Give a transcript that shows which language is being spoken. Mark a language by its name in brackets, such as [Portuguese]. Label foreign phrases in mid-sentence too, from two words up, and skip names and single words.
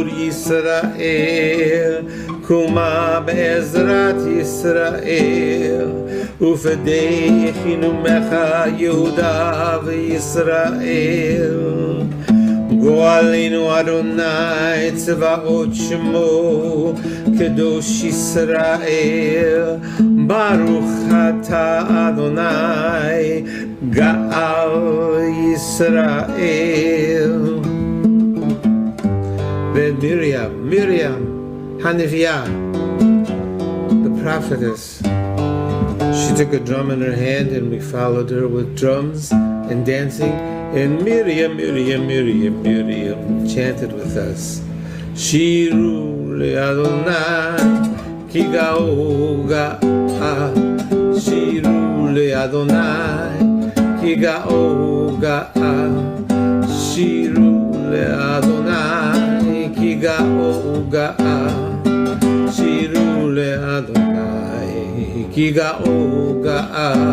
[Hebrew] ישראל קומה בעזרת ישראל ופדנו כנאמך יהודה וישראל גואלנו ה' צבאות שמו קדוש ישראל ברוך אתה ה' גאל [English] Yisrael Then Miriam, Haniviyah, the prophetess, she took a drum in her hand and we followed her with drums and dancing, and Miriam chanted with us. [Hebrew] שירו לה' כי גאה גאה, שירו לה' כי גאה גאה, שירו לה' כי גאה גאה, שירו לה' כי גאה גאה.